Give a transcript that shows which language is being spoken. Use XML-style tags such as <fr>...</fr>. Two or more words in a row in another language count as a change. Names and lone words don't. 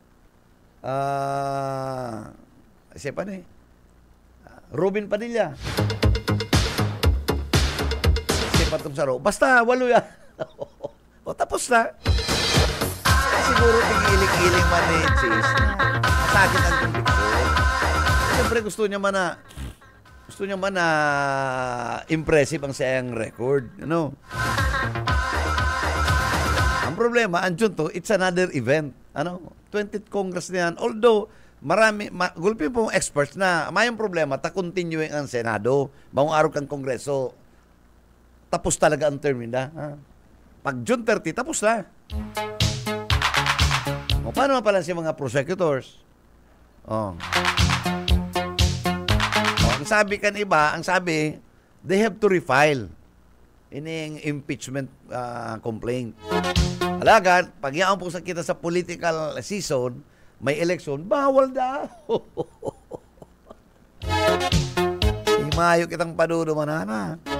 <bik>Siapa ni? Robin Padilla. Siapa itong saro? Basta, 8 yan. Tapos na. Siguro tig-iling-iling man ni Cheese. Sakit ang conviction. Siyempre gusto niya man na impressive ang siyang record. Ang problema, ang junto,</bik> <en>it's another event.</en> <bik>20th Congress na yan. Although, gulpin pong experts na mayong problema, continuing ang Senado, bagong araw kang Kongreso, tapos talaga ang term nila. Pag June 30, tapos na. Paano pala si mga prosecutors? Ang sabi kan iba,</bik> <en>they have to refile ining impeachment complaint.</en> <bik>Alagad, pag yaon po sa kita sa</bik> <en>political season,</en> <bik>may election, bawal daw. Himayo kitang padudo manana.</bik>